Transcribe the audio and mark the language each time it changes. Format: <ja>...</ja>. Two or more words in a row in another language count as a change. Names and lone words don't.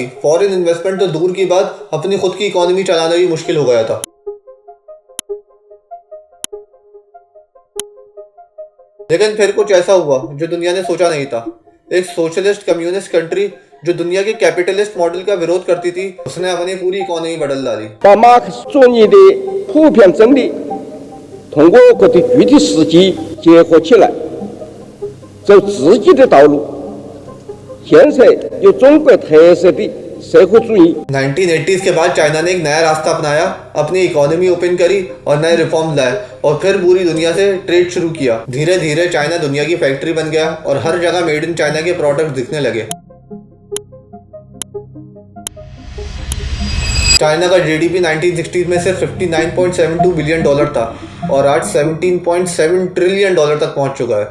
<en>foreign investment</en> <hi>तो दूर की बात, अपनी खुद की इकोनॉमी चलाना भी मुश्किल हो गया था। लेकिन फिर कुछ ऐसा हुआ जो दुनिया ने सोचा नहीं था। एक</hi> <en>socialist communist country</en> <hi>जो दुनिया के</hi> <en>capitalist model</en> <hi>का विरोध करती थी, उसने अपनी पूरी इकोनॉमी बदल डाली।</hi> <zh>把马克思主义的普遍真理通过各种具体实际结合起来，走自己的道路，建设有中国特色的社会主义。</zh> <hi>1980s के बाद चाइना ने एक नया रास्ता अपनाया, अपनी इकोनॉमी ओपन करी और नए रिफॉर्म लाए और फिर पूरी दुनिया से ट्रेड शुरू किया। धीरे धीरे चाइना दुनिया की फैक्ट्री बन गया और हर जगह</hi> <en>made in China</en> <hi>के प्रोडक्ट दिखने लगे। चाइना का जीडीपी 1960s में सिर्फ $59.72 बिलियन था और आज $17.7 ट्रिलियन तक पहुंच चुका है।</hi>